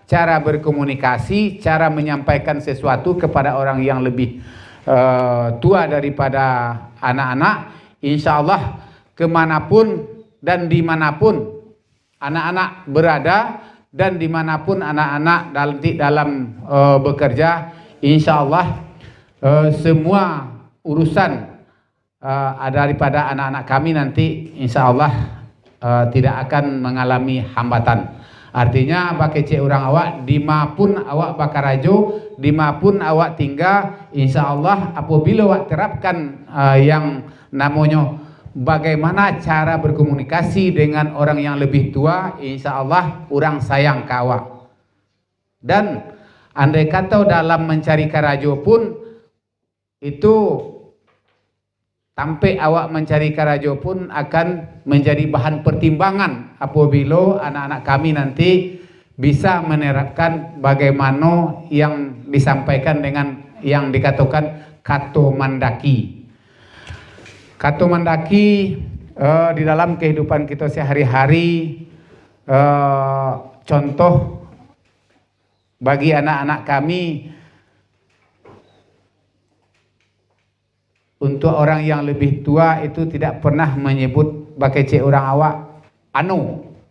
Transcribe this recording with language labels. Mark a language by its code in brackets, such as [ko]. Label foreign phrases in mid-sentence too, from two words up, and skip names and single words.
[id] cara berkomunikasi, cara menyampaikan sesuatu kepada orang yang lebih tua daripada anak-anak, [ar] إن شاء الله [id] kemanapun dan dimanapun anak-anak berada dan dimanapun anak-anak dalam bekerja, [ar] إن شاء الله [id] semua urusan daripada anak-anak kami nanti [ar] إن شاء الله [id] tidak akan mengalami hambatan. Artinya [min] bakece orang awak dimapun awak bakarajo, dimapun awak tinggal, [ar] إن شاء الله [id] apabila awak terapkan yang namanya bagaimana cara berkomunikasi dengan orang yang lebih tua, [ar] إن شاء الله [id] orang sayang ke awak. Dan andai kata dalam mencari karajo pun itu sampai awak mencari karajo pun akan menjadi bahan pertimbangan apabila anak-anak kami nanti bisa menerapkan bagaimana yang disampaikan dengan yang dikatakan [min] kato mandaki. Kato mandaki [id] di dalam kehidupan kita sehari-hari, contoh bagi anak-anak kami, untuk orang yang lebih tua itu tidak pernah menyebut [min] bakece orang awak anu.